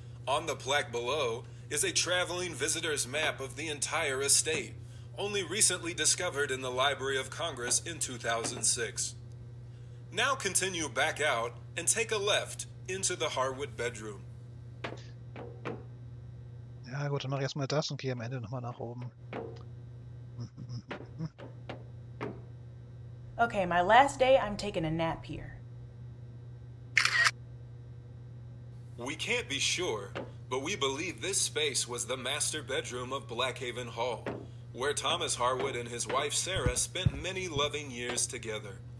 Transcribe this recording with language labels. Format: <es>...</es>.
<en>On the plaque below is a traveling visitor's map of the entire estate, only recently discovered in the Library of Congress in 2006. Now continue back out and take a left into the Harwood bedroom.</en> <de>Ja gut, dann mache ich erstmal das und gehe am Ende nochmal nach oben.</de> <en>Okay, my last day, I'm taking a nap here. We can't be sure, but we believe this space was the master bedroom of Blackhaven Hall, where Thomas Harwood and his wife Sarah spent many loving years together.</en>